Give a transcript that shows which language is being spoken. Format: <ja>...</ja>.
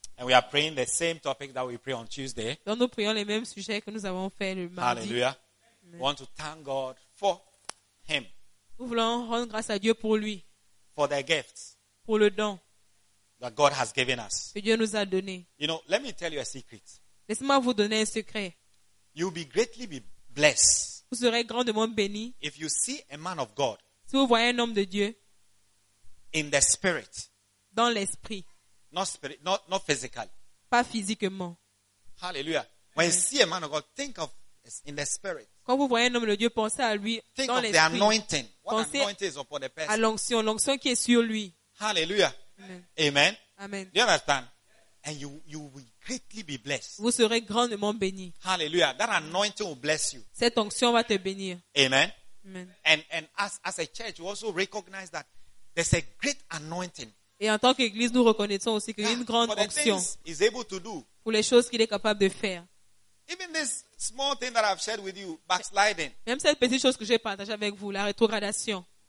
<en>And we are praying the same topic that we pray on Tuesday.</en> <fr>Donc nous prions les mêmes sujets que nous avons fait le mardi.</fr> <en>Hallelujah. Amen. Want to thank God for him.</en> <fr>Nous voulons rendre grâce à Dieu pour lui.</fr> <en>For the gifts.</en> <fr>Pour le don.</fr> <en>That God has given us.</en> <fr>Que Dieu nous a donné.</fr> <en>You know, let me tell you a secret.</en> <fr>Laissez-moi vous donner un secret.</fr> <en>You'll be greatly be blessed.</en> <fr>Vous serez grandement béni.</fr> <en>If you see a man of God,</en> <fr>si vous voyez un homme de Dieu,</fr> <en>in the spirit,</en> <fr>dans l'esprit,</fr> <en>not spirit, not physical,</en> <fr>pas physiquement.</fr> <en>Hallelujah. When you see a man of God, think of in the spirit.</en> <fr>Quand vous voyez un homme de Dieu, pensez à lui</fr> <en>think</en> <fr>dans l'esprit.</fr> <en>Think of the anointing. What anointing is upon the person?</en> <fr>À l'onction qui est sur lui.</fr> <en>Hallelujah. Amen. Amen. Amen. Do you understand? And you will greatly be blessed.</en> <fr>Vous serez grandement béni.</fr> <en>Hallelujah. That anointing will bless you.</en> <fr>Cette onction va te bénir.</fr> <en>Amen. Amen. And as a church, we also recognize that there's a great anointing.</en> <fr>Et en tant qu'église, nous reconnaissons aussi qu'il y a une grande onction.</fr> <en>For the things he's able to do.</en> <fr>Pour les choses qu'il est capable de faire.</fr> <en>Even this small thing that I've shared with you, backsliding.</en> <fr>Même cette petite chose que j'ai partagée avec vous, la rétrogradation.</fr>